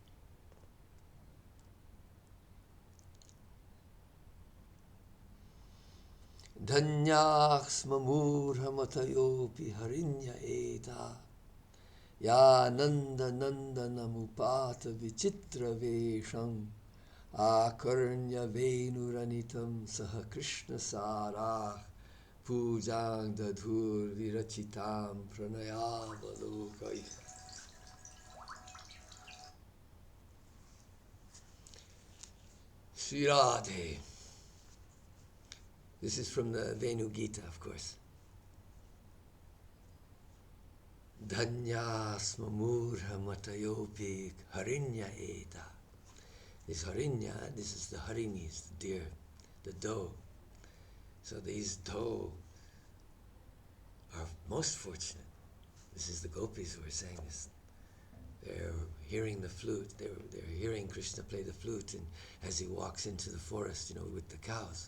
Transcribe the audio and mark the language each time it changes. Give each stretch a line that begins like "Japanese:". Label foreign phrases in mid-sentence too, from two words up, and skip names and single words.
Sanskrit: धन्याः स्म मूढमतयोऽपि हरिण्य एता या नन्दनन्दनम् उपात्तविचित्रवेशम् आकर्ण्य वेणुरणितं सहकृष्णसाराः पूजां दधुर् विरचितां प्रणयावलोकैः. श्री राधे.
English: This is from the Venu Gita, of course.
Sanskrit: धन्याः स्म मूढमतयोऽपि हरिण्य एता.
English: This hariṇya, this is the harinis, the deer, the doe. So these doe are most fortunate. This is the gopis who are saying this. They're hearing the flute, they're hearing Krishna play the flute, and as he walks into the forest, with the cows.